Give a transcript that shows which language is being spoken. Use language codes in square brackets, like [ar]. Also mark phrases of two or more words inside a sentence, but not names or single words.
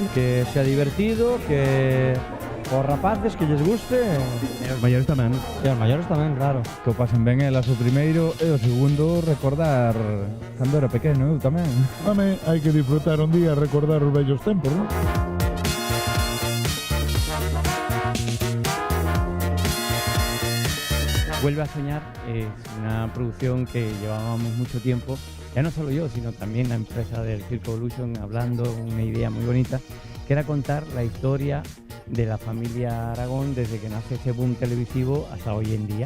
[gl] Que [es] sea divertido, [gl] que os rapaces que lles guste e os maiores tamén. E os maiores tamén, claro. Que o pasen ben elas o primeiro e o segundo recordar cando era pequeno, eu tamén. Home, hai que disfrutar un día, recordar os vellos tempos, non? [es] Vuelve a soñar es una producción que llevábamos mucho tiempo, ya no solo yo, sino también la empresa del Circo Evolution, hablando una idea muy bonita, que era contar la historia de la familia Aragón desde que nace ese boom televisivo hasta hoy en día.